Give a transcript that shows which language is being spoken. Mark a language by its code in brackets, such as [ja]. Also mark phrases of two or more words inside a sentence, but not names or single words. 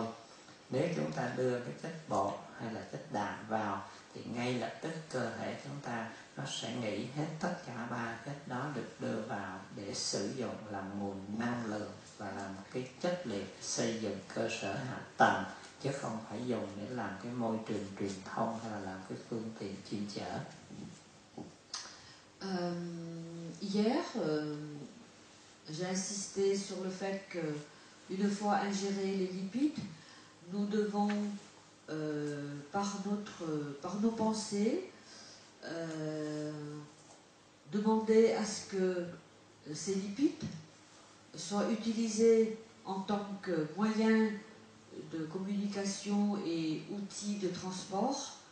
[vi] Nếu chúng ta đưa cái chất bột hay là chất đạm vào thì ngay lập tức cơ thể chúng ta nó sẽ nghĩ hết tất cả ba chất đó được đưa vào để sử dụng làm nguồn năng lượng và là một cái chất liệu xây dựng cơ sở hạ tầng, chứ không phải dùng để làm cái môi trường truyền thông hay là làm cái phương tiện chuyên chở. [fr] Hier, j'ai insisté sur le fait que une fois ingérés les lipides, nous devons par nos pensées demander à ce que ces lipides soient utilisés en tant que moyen de communication et outil de transport.